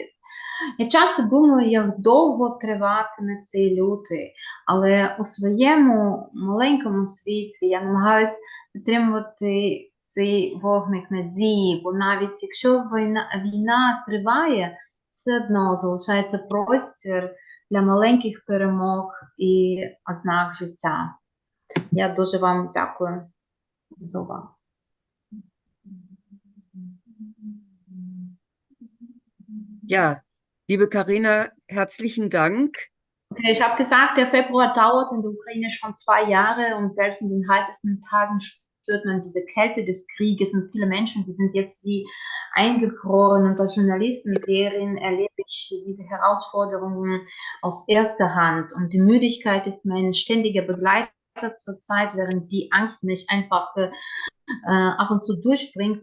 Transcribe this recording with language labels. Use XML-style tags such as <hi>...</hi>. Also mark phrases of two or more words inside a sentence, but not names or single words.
<uk>Я часто думаю, як довго триватиме цей лютий, але у своєму маленькому світі я намагаюся підтримувати цей вогник надії, бо навіть якщо війна триває, все одно залишається простір для маленьких перемог і ознак життя. Я дуже вам дякую за увагу.</uk> <de>Ja, liebe Carina, herzlichen Dank. Okay, ich habe gesagt, der Februar dauert in der Ukraine schon 2 Jahre und selbst in den heißesten Tagen spürt man diese Kälte des Krieges und viele Menschen, die sind jetzt wie eingefroren, und als Journalistenseherin erlebe ich diese Herausforderungen aus erster Hand, und die Müdigkeit ist mein ständiger Begleiter zurzeit, während die Angst nicht einfach ab und zu durchbringt.</de>